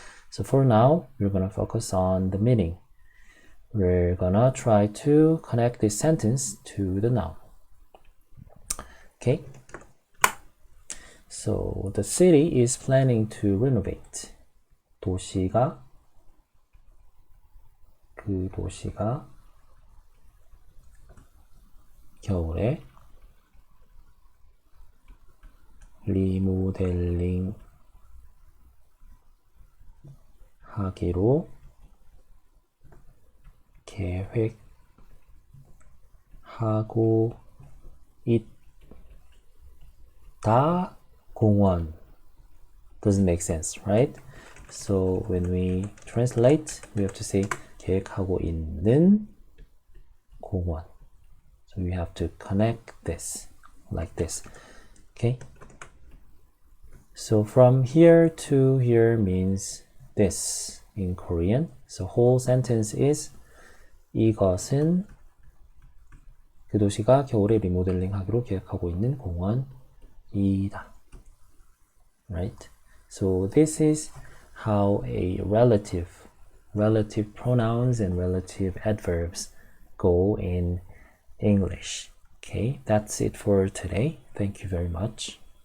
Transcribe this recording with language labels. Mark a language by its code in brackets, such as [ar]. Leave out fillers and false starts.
[en] So for now, we're gonna focus on the meaning. We're gonna try to connect this sentence to the noun. Okay. So the city is planning to renovate. [ko] 그 도시가 겨울에 리모델링 하기로 계획하고 있다. [en] 공원 doesn't make sense, right? So when we translate, we have to say [ko] 계획하고 있는 공원. [en] So we have to connect this like this. Okay? So from here to here means this in Korean. So whole sentence is [ko] 이것은 그 도시가 겨울에 리모델링 하기로 계획하고 있는 공원이다. [en] Right? So this is how a relative pronouns and relative adverbs go in English. Okay, that's it for today. Thank you very much.